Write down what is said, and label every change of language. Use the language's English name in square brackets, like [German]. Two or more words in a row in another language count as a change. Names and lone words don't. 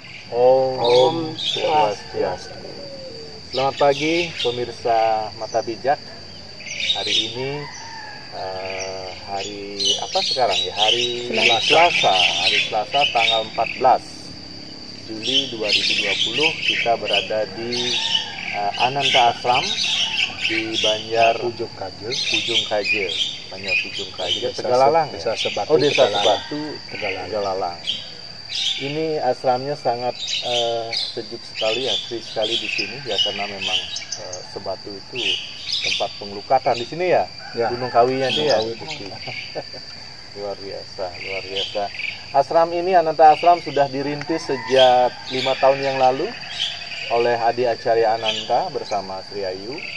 [Balinese] Om Swastiastu. [Indonesian] Selamat pagi pemirsa Mata Bijak. Hari ini hari apa sekarang ya? Hari Selasa. Hari Selasa tanggal 14 Juli 2020. Kita berada di Ananta Ashram di Banjar Pujung Kaje. Banjar Pujung Kaje, Tegalalang. Desa Sebatu. Desa Sebatu, Tegalalang. Ini ashramnya sangat sejuk sekali, asri sekali di sini ya, karena memang Sebatu itu tempat pengelukatan di sini ya, Gunung Kawinya itu ya. luar biasa. Ashram ini, Ananta Ashram, sudah dirintis sejak 5 tahun yang lalu oleh Adi Acarya Ananta bersama Sri Ayu.